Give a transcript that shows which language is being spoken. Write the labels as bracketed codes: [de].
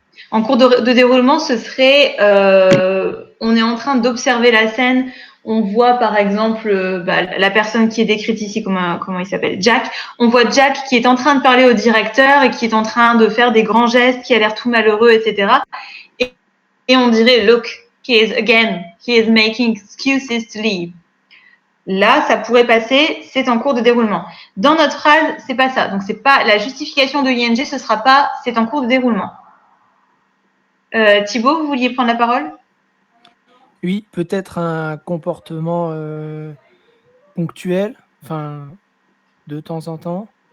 [fr] En cours de déroulement, ce serait on est en train d'observer la scène, on voit par exemple la personne qui est décrite ici, comment il s'appelle, Jack. On voit Jack qui est en train de parler au directeur et qui est en train de faire des grands gestes, qui a l'air tout malheureux, etc. Et on dirait, [en] look, he is making excuses to leave. [fr] Là, ça pourrait passer, c'est en cours de déroulement. Dans notre phrase, c'est pas ça. Donc, c'est pas la justification de ing, ce sera pas c'est en cours de déroulement. Thibaut, vous vouliez prendre la parole? Oui, peut-être un comportement ponctuel, enfin, de temps en temps.